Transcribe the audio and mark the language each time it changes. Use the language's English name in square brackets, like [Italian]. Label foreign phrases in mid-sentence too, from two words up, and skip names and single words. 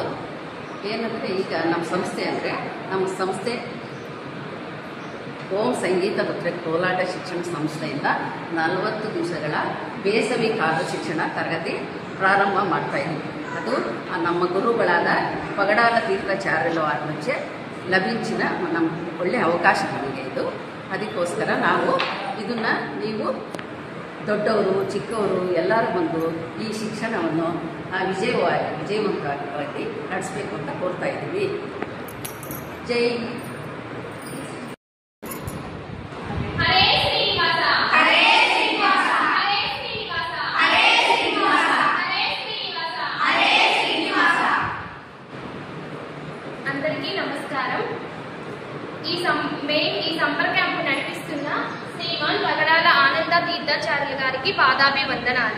[Kannada] ಏನಂದರೆ ಈಗ ನಮ್ಮ ಸಂಸ್ಥೆ ಓಂ ಸಂಗೀತ ನೃತ್ಯ ಕೋಲಾಟ ಶಿಕ್ಷಣ ಸಂಸ್ಥೆಯಿಂದ 40 ದಿವಸಗಳ ಬೇಸವಿ ಕಾಲ ಶಿಕ್ಷಣ ತರಗತಿ ಪ್ರಾರಂಭ ಮಾಡ್ತಾಯಿದ್ದೀವಿ. ಅದು ನಮ್ಮ ಗುರುಗಳಾದ ಪಗಡಾಲ ತೀರ್ಥಾಚಾರ್ಯುల [Telugu] వారి నుంచి లభించిన [Kannada] ಒಳ್ಳೆಯ ಅವಕಾಶ ನಮಗೆ ಇದು. ಅದಕ್ಕೋಸ್ಕರ ನಾವು ಇದನ್ನು ನೀವು ದೊಡ್ಡವರು ಚಿಕ್ಕವರು ಎಲ್ಲರ ಬಂದು ಈ ಶಿಕ್ಷಣವನ್ನು ವಿಜಯವಂತವಾಗಿ ನಡೆಸಬೇಕು ಅಂತ ಕೋರ್ತಾ ಇದ್ದೀವಿ. ಜೈ [Telugu] అందరికీ నమస్కారం. ఈ సంపర్క క్యాంపు నడిపిస్తున్న శ్రీమాన్ పగడాల ఆనంద తీర్థాచార్యులు గారికి పాదాభివందనాలు.